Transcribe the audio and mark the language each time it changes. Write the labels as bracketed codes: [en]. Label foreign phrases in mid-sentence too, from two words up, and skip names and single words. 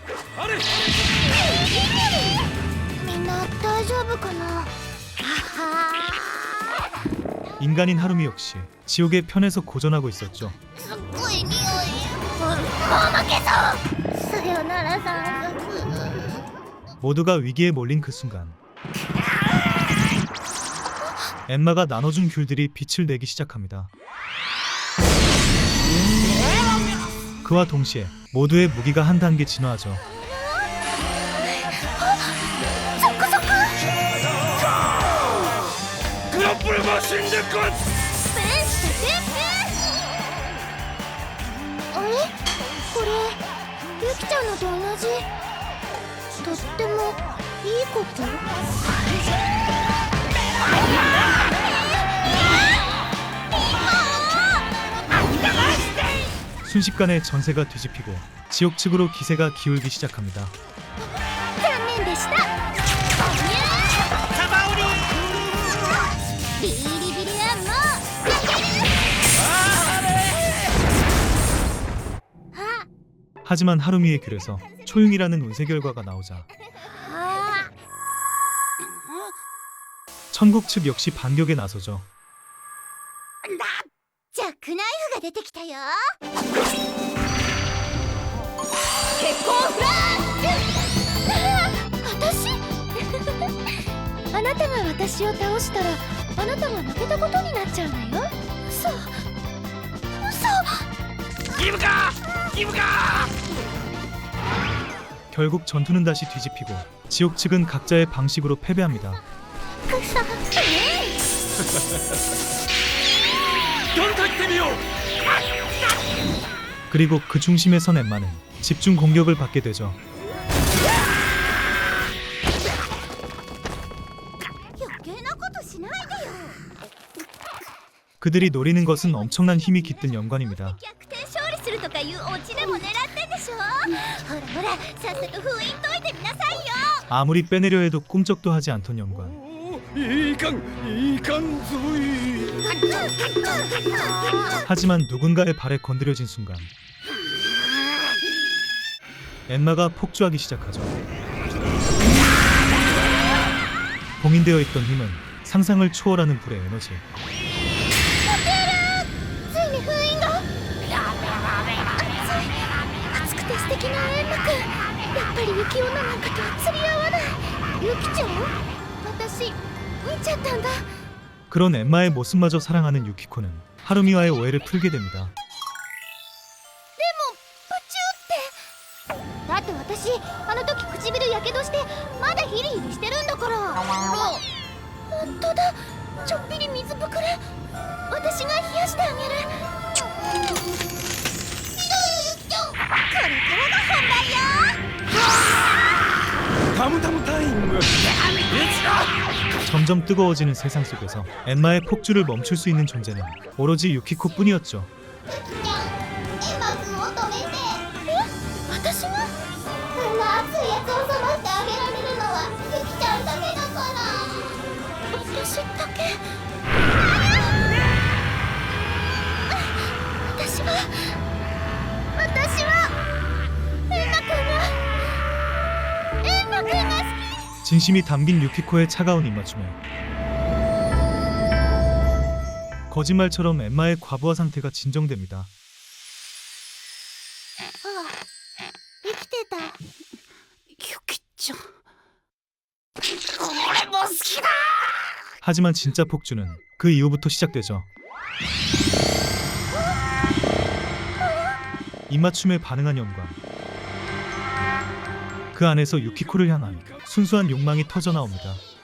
[ja] みんな大丈夫かな。 [ko] 인간인 하루미 역시 지옥의 편에서 고전하고 있었죠. [ja] すっごい匂い。もう負けそう。さよなら山賊。 [ko] 모두가 위기에 몰린 그 순간 엠마가 나눠준 귤들이 빛을 내기 시작합니다. 그와 동시에 모두의 무기가 한 단계 진화하죠. 그라플 머신 데 것. [ja] あれ？これユキちゃんのと同じ。とってもいいこと。 [ko] 순식간에 전세가 뒤집히고 지옥 측으로 기세가 기울기 시작합니다. [ja] 残念でした。ビリビリアンも負ける。あ、 [ko] 하지만 하루미의 귤에서 초융이라는 운세 결과가 나오자 [ja] あ、 [ko] 천국 측 역시 반격에 나서죠. [ja] ジャックナイフが出てきたよ。結婚フラッシュ私あなたが私を倒したらあなたが負けたことになっちゃうのよ。嘘。 [ko] 결국 전투는 다시 뒤집히고 지옥 측은 각자의 방식으로 패배합니다. [ja] 団体ってみよう。 [ko] 그리고 그 중심에 선 엠마는 집중 공격을 받게 되죠. 그들이 노리는 것은 엄청난 힘이 깃든 연관입니다. [ja] 逆転勝利するとかいうオチでも狙ってんでしょ。ほらほら、さっさと封印解いてみなさいよ。 [ko] 아무리 빼내려 해도 꿈쩍도 하지 않던 연관. [ja] いかんぞい [ko] 하지만 누군가의 발에 건드려진 순간 엠마가 폭주하기 시작하죠. 봉인되어 있던 힘은 상상을 초월하는 불의 에너지. [ja] ついに封印が。熱くて素敵なエンマくん。やっぱり雪女なんかとは釣り合わない。ユキちゃん？私見ちゃったんだ。 [ko] 그런 엠마의 모습마저 사랑하는 유키코는 하루미와의 오해를 풀게 됩니다. [ja] だって私あの時唇やけどしてまだヒリヒリしてるんだから。本当だ、ちょっぴり水ぶくれ。私が冷やしてあげる。これからが本番よ。タムタムタイム。 [ko] 점점 뜨거워지는 세상 속에서 엠마의 폭주를 멈출 수 있는 존재는 오로지 유키코뿐이었죠. [ja] エマくんを止めて。私が？あんな熱いやつを冷ましてあげられるのはユキちゃんだけだから。私だけ？私はエンマくんが好き。 [ko] 진심이 담긴 유키코의 차가운 입맞춤에 거짓말처럼 엠마의 과부하 상태가 진정됩니다. [ja] ああ、生きてた。ユキちゃん。 [ko] 하지만 진짜 폭주는 그 이후부터 시작되죠. 입맞춤에 반응한 연관. 그 안에서 유키코를 향한 순수한 욕망이 터져나옵니다.